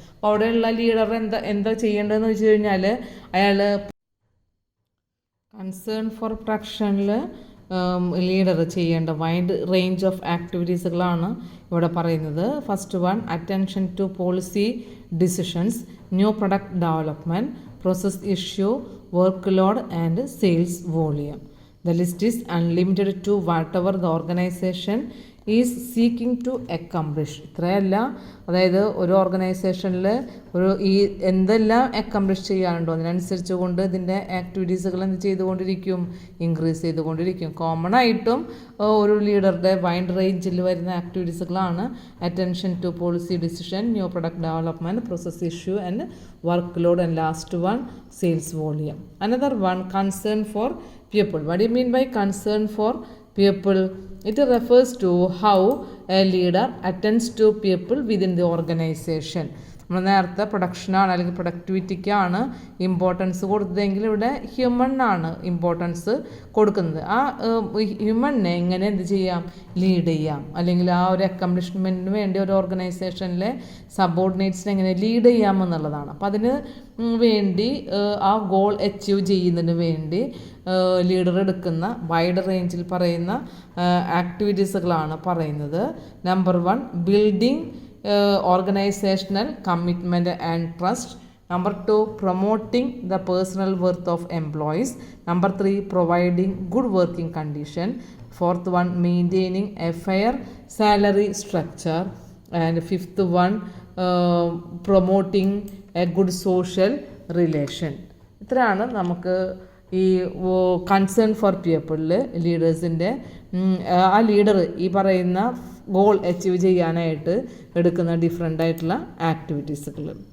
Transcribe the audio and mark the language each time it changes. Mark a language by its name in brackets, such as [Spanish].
[Malayalam] അപ്പോൾ അവിടെയുള്ള ലീഡർ എന്താ ചെയ്യേണ്ടതെന്ന് വെച്ച് കഴിഞ്ഞാൽ അയാൾ കൺസേൺ ഫോർ പ്രൊഡക്ഷനിൽ ലീഡർ ചെയ്യേണ്ട [English] wide range of [Malayalam] ആക്ടിവിറ്റീസുകളാണ് ഇവിടെ പറയുന്നത്. [English] First one attention to policy decisions, new product development, process issue, work load and sales volume. The list is unlimited to whatever the organization is seeking to accomplish. [Malayalam] ഇത്രയല്ല, അതായത് ഒരു ഓർഗനൈസേഷനിൽ ഈ എന്തെല്ലാം accomplish ചെയ്യാനുണ്ടോ അതിനനുസരിച്ച് കൊണ്ട് ഇതിൻ്റെ ആക്ടിവിറ്റീസുകൾ എന്ത് ചെയ്തുകൊണ്ടിരിക്കും, ഇൻക്രീസ് ചെയ്തുകൊണ്ടിരിക്കും. കോമൺ ആയിട്ടും ഒരു ലീഡറുടെ വൈഡ് റേഞ്ചിൽ വരുന്ന ആക്ടിവിറ്റീസുകളാണ് [English] Attention to policy decision, new product development, process issue and work load, and last one sales volume. Another one concern for people. What do you mean by concern for people? It refers to how a leader attends to people within the organization. [Malayalam] നമ്മൾ നേരത്തെ പ്രൊഡക്ഷനാണ് അല്ലെങ്കിൽ പ്രൊഡക്ടിവിറ്റിക്കാണ് importance കൊടുത്തതെങ്കിൽ ഇവിടെ ഹ്യൂമണിനാണ് importance കൊടുക്കുന്നത്. ആ ഹ്യൂമണിനെ എങ്ങനെ എന്ത് ചെയ്യാം, lead ചെയ്യാം, അല്ലെങ്കിൽ ആ ഒരു അക്കംപ്ലിഷ്മെൻറ്റിന് വേണ്ടി ഒരു ഓർഗനൈസേഷനിലെ സബോർഡിനേറ്റ്സിനെ എങ്ങനെ ലീഡ് ചെയ്യാം എന്നുള്ളതാണ്. അപ്പം അതിന് വേണ്ടി ആ ഗോൾ അച്ചീവ് ചെയ്യുന്നതിന് വേണ്ടി ലീഡർ എടുക്കുന്ന വൈഡ് റേഞ്ചിൽ പറയുന്ന ആക്ടിവിറ്റീസുകളാണ് പറയുന്നത്. [English] Number 1 building organizational commitment and trust. Number 2 promoting the personal worth of employees. Number 3 providing good working condition. Fourth one maintaining a fair salary structure. And fifth one promoting a good social relation. [Malayalam] ഇത്രയാണ് നമുക്ക് ഈ concern for പീപ്പിളിൽ ലീഡേഴ്സിൻ്റെ ആ leader ഈ പറയുന്ന goal achieve ചെയ്യാനായിട്ട് എടുക്കുന്ന different ആയിട്ടുള്ള ആക്ടിവിറ്റീസുകൾ.